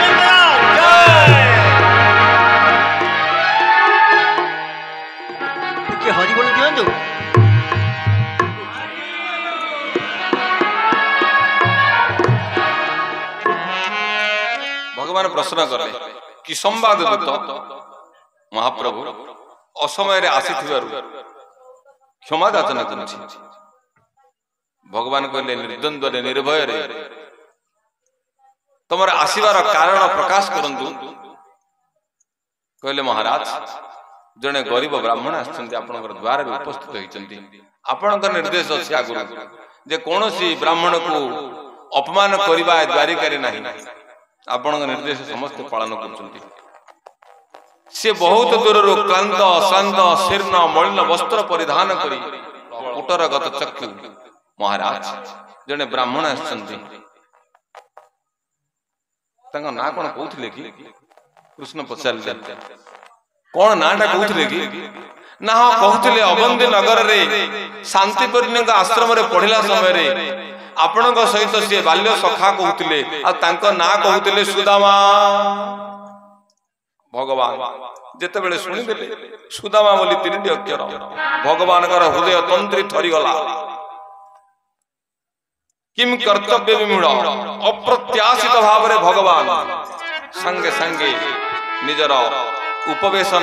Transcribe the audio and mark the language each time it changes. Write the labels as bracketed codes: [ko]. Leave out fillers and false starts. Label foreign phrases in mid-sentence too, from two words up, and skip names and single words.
[or] ଜୟ ହରି ବୋଲ ଦିଅନ୍ତୁ ଭଗବାନ ପ୍ରଶ୍ନ କଲେ କି ସମ୍ବାଦ ଦୂତ ମହାପ୍ରଭୁ ଅସମୟ ଆସିଥିବାରୁ କ୍ଷମା ଯାଚନା କରୁଛି ଭଗବାନ କହିଲେ ନିର୍ଦ୍ୱନ୍ଦ୍ୱ ନିର୍ଭୟ ରେ ତୁମର ଆସିବାର କାରଣ ପ୍ରକାଶ କରନ୍ତୁ କହିଲେ ମହାରାଜ ଜଣେ ଗରିବ ବ୍ରାହ୍ମଣ ଅଛନ୍ତି ଆପଣଙ୍କର ଦ୍ୱାର ରେ ଉପସ୍ଥିତ ହୋଇଛନ୍ତି ଆପଣଙ୍କର ନିର୍ଦ୍ଦେଶ ଅଛି ଆଗୁ ଯେ କୌଣସି ବ୍ରାହ୍ମଣ କୁ ଅପମାନ କରିବା ଦ୍ୱାରିକା ରେ ନାହିଁ ଆପଣଙ୍କର ନିର୍ଦ୍ଦେଶ ସମସ୍ତ ପାଳନ କରୁଛନ୍ତି ସେ ବହୁତ ଦୂରରୁ କ୍ଳାନ୍ତ ଶାନ୍ତ ଶୀର୍ଣ୍ଣ ମଳିନ ବସ୍ତ୍ର ପରିଧାନ କରି କୋଟର ଗତ ଚକ୍ଷୁ ମହାରାଜ ଜଣେ ବ୍ରାହ୍ମଣ ଅଛନ୍ତି ତାଙ୍କ ନାଁ କଣ କହୁଥିଲେ କି କୃଷ୍ଣ ପଚାରିଲେ କଣ ନାଁଟା କହୁଥିଲେ କି ନାଁ କହୁଥିଲେ ଅବନ୍ତୀ ନଗର ରେ ଶାନ୍ତିପୂର୍ଣ୍ଣ ଆଶ୍ରମ ରେ ପଢ଼ିଲା ସମୟ ରେ ଆପଣଙ୍କ ସହିତ ସେ ବାଲ୍ୟ ସଖା କହୁଥିଲେ ଆଉ ତାଙ୍କ ନାଁ କହୁଥିଲେ ସୁଦାମା ଭଗବାନ ଯେତେ ବେଳେ ଶୁଣି ଦେଲେ ସୁଦାମା ବୋଲି ତିନିଟି ଅକ୍ଷର ଭଗବାନ କର ହୃଦୟ ତନ୍ତ୍ରୀ ଥରି ଗଲା କିମ୍ କର୍ତ୍ତବ୍ୟ ବିମୂଢ଼ ଅପ୍ରତ୍ୟାଶିତ ଭାବ ରେ ଭଗବାନ ସଙ୍ଗେ ସଙ୍ଗେ ନିଜର ଉପବେଶନ